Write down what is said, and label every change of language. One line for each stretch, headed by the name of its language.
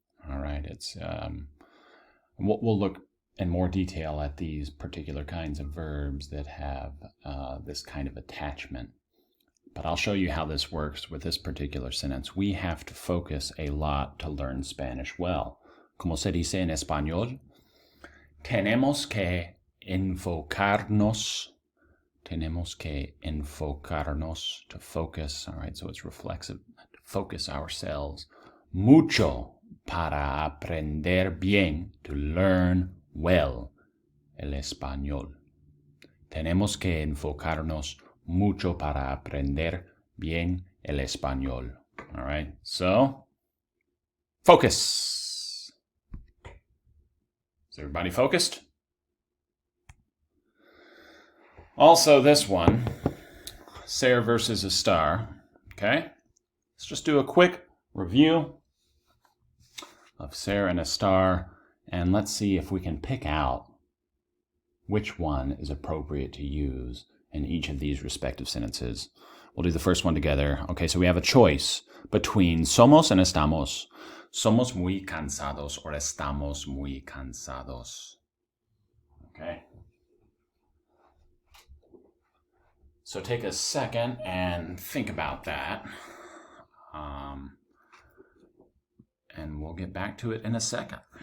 English: All right, it's we'll look in more detail at these particular kinds of verbs that have this kind of attachment. But I'll show you how this works with this particular sentence. We have to focus a lot to learn Spanish well.
Spanish: Como se dice en español? Tenemos que enfocarnos. Tenemos que enfocarnos,
English: to focus. All right, so it's reflexive. To focus ourselves.
Spanish: Mucho para aprender bien,
English: to learn well
Spanish: el español. Tenemos que enfocarnos mucho para aprender bien el español.
English: All right, so Focus. Is everybody focused? Also, this one, ser versus estar. Okay? Let's just do a quick review of ser and estar, and let's see if we can pick out which one is appropriate to use in each of these respective sentences. We'll do the first one together. Okay, so we have a choice between somos and estamos.
Spanish: Somos muy cansados or estamos muy cansados.
English: Okay? So take a second and think about that. And we'll get back to it in a second.